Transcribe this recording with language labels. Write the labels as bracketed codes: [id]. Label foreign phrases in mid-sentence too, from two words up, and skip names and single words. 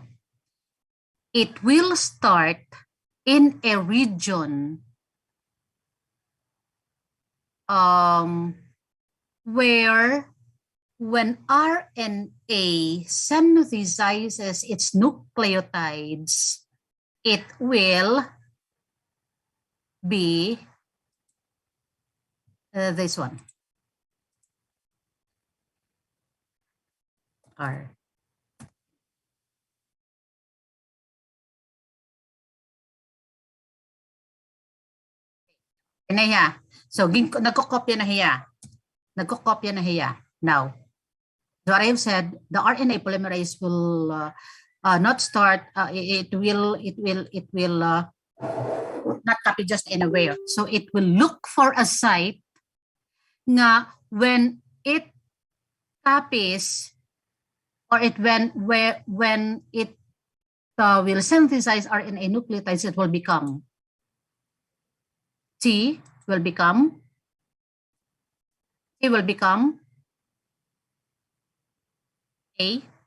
[en] It will start in a region where when RNA synthesizes its nucleotides, it will be this one. R. [war] Hiya. So, nagkokopya na hiya. Nagkokopya na hiya. [en] Now, what I have said, the RNA polymerase will not start, it will not copy just anywhere. So, it will look for a site nga when it copies or when it will synthesize RNA nucleotides, it will become T will become A.